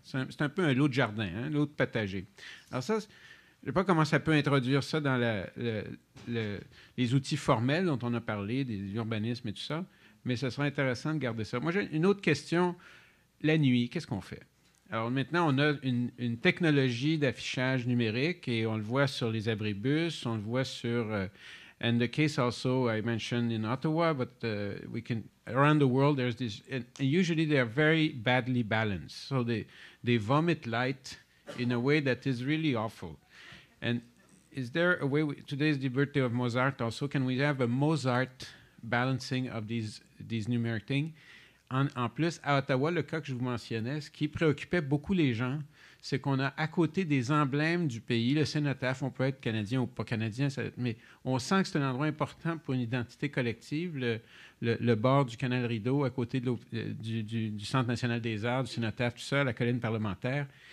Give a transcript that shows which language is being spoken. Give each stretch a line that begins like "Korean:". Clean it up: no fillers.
French: C'est un peu un lot de jardin, hein, lot de potager. Alors ça, je ne sais pas comment ça peut introduire ça dans les outils formels dont on a parlé, des urbanismes et tout ça, mais ce serait intéressant de garder ça. Moi, j'ai une autre question. La nuit, qu'est-ce qu'on fait? Alors maintenant, on a une technologie d'affichage numérique et on le voit sur les abribus, on le voit sur...
English: and the case also I mentioned in Ottawa, but we can... Around the world, there's this... And usually they are very badly balanced. So they vomit light in a way that is really awful. And is there a way... Today's the birthday of Mozart also. Can we have a Mozart balancing of these numeric things?
French: En plus, à Ottawa, le cas que je vous mentionnais, ce qui préoccupait beaucoup les gens, c'est qu'on a à côté des emblèmes du pays, le cénotaphe, on peut être canadien ou pas canadien, mais on sent que c'est un endroit important pour une identité collective, le bord du canal Rideau, à côté du Centre national des arts, du cénotaphe, tout ça, la colline parlementaire.